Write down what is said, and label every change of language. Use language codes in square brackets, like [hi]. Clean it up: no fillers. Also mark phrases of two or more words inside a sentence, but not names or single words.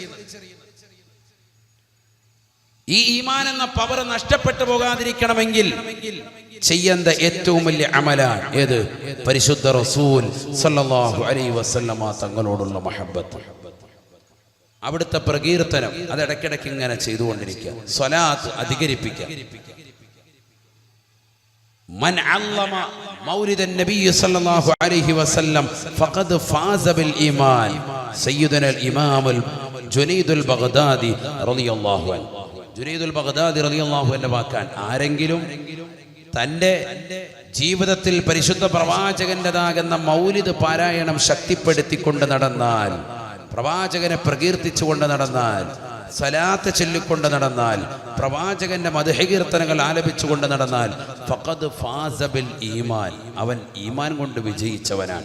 [ml] ഈ ഈമാൻ എന്ന പവർ നഷ്ടപ്പെട്ടു പോകാതിരിക്കണമെങ്കിൽ ചെയ്യേണ്ട ഏറ്റവും വലിയ അമലാണ് ഏത്? പരിശുദ്ധ റസൂൽ [ar] صلى الله عليه وسلم [ml] തങ്ങളോടുള്ള മഹബ്ബത്ത്, അവിടുത്തെ പ്രകീർത്തനം അത് ഇടയ്ക്കിടയ്ക്ക് ഇങ്ങനെ ചെയ്തുകൊണ്ടിരിക്കുക. സ്വലാത്ത് അധികരിപ്പിക്കുക. [ar] من علم مولد النبي صلى الله عليه وسلم فقد فاز بالإيمان. سيدنا الإمام جنيد البغدادي رضي الله عنه, [ml] ജുനൈദുൽ ബഗ്ദാദി [ar] رضي الله عنه [ml] വാക്കാൻ, ആരെങ്കിലും തൻ്റെ ജീവിതത്തിൽ പരിശുദ്ധ പ്രവാചകൻ്റെതാകുന്ന മൗലിദ് പാരായണം ശക്തിപ്പെടുത്തിക്കൊണ്ട് നടന്നാൽ, പ്രവാചകനെ പ്രകീർത്തിച്ചുകൊണ്ട് നടന്നാൽ, സ്വലാത്ത് ചൊല്ലിക്കൊണ്ട് നടന്നാൽ, പ്രവാചകന്റെ മദ്ഹ് കീർത്തനങ്ങൾ ആലപിച്ചുകൊണ്ട് നടന്നാൽ, [ar] فقد فاز بالإيمان, [ml] അവൻ ഈമാൻ കൊണ്ട് വിജയിച്ചവനാണ്.